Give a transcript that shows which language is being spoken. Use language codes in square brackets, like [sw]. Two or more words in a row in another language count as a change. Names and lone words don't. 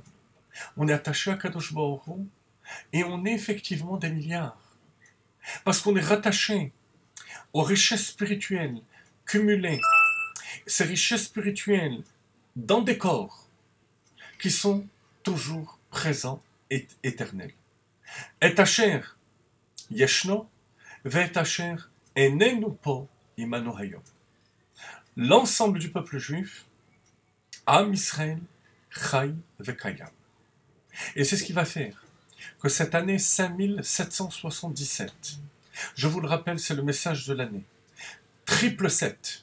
[fr] On est attaché à [he] קדוש ברוך הוא [fr] et on est effectivement des milliards. Parce qu'on est rattaché aux richesses spirituelles cumulées, ces richesses spirituelles dans des corps qui sont toujours présents et éternels. [he] את אשר ישנו ואת אשר איננו פה עמנו היום. [fr] L'ensemble du peuple juif, Am Israël, [he] חי וקיים. [fr] Et c'est ce qui va faire que cette année 5777, je vous le rappelle, c'est le message de l'année, triple 7.